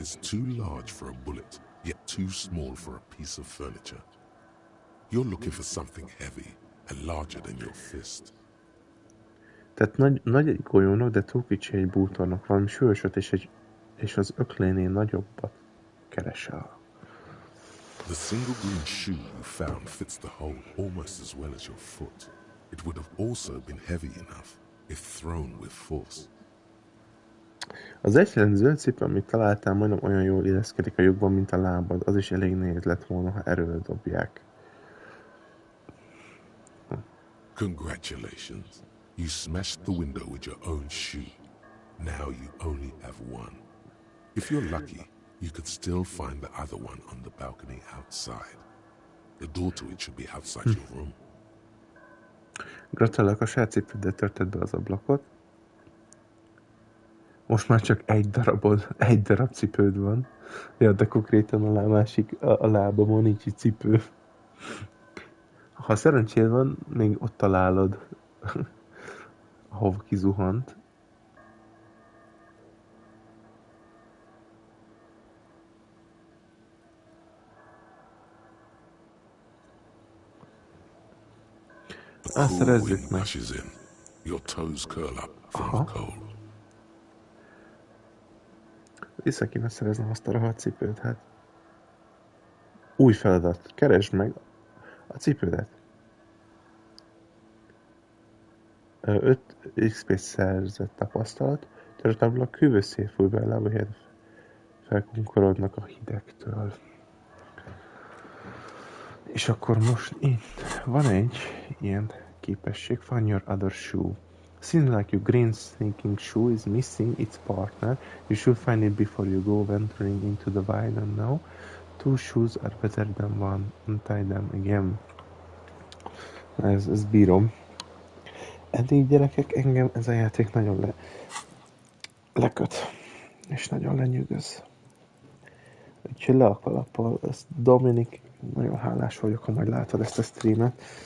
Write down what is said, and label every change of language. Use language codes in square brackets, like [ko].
[en] is too large for a bullet, yet too small for a piece of furniture. You're looking for something heavy and larger than your fist. [hu] Tehát nagy egy golyónak, de túl kicsi egy bútornak, valami súlyosat és az öklénél nagyobbat keresel. [en] The single green shoe you found fits the hole almost as well as your foot. It would have also been heavy enough if thrown with force. [hu] Az egyetlen zöld cipő, amit találtál, majdnem olyan jól illeszkedik a lyukban, mint a lábad. Az is elég nehéz lett volna, ha erővel dobják. [en] Congratulations. You smashed the window with your own shoe. Now you only have one. If you're lucky, you could still find the other one on the balcony outside. The door to it should be outside your room. [hu] Gratulálok, a saját cipőddel törted be az ablakot. Most már csak egy darab cipőd van. Ja, de konkrétan a lábamon nincs egy cipő. Ha szerencséd van, még ott találod, ahova kizuhant. [en] A cool [hu] szerezzük [en] wind [hu] meg. [en] rushes in. Your toes curl up from the cold. [hu] Vissza kéne szereznem azt a rohadt cipőt, hát. Új feladat. Keresd meg a cipődet. 5 XP szerzett tapasztalat. Törött ablak hűvösszé fúj be a lábahelyed. Felkunkorodnak a hidegtől. És akkor most itt van egy ilyen képesség. [en] Find your other shoe. Seems like your green sneaking shoe is missing its partner. You should find it before you go venturing into the wide unknown. 2 shoes are better than one. Untie them again. [hu] Ez bírom. Eddig gyerekek, engem ez a játék nagyon leköt. És nagyon lenyűgöz. Úgyhogy le a kalappal. Dominik, nagyon hálás vagyok, ha majd látod ezt a streamet.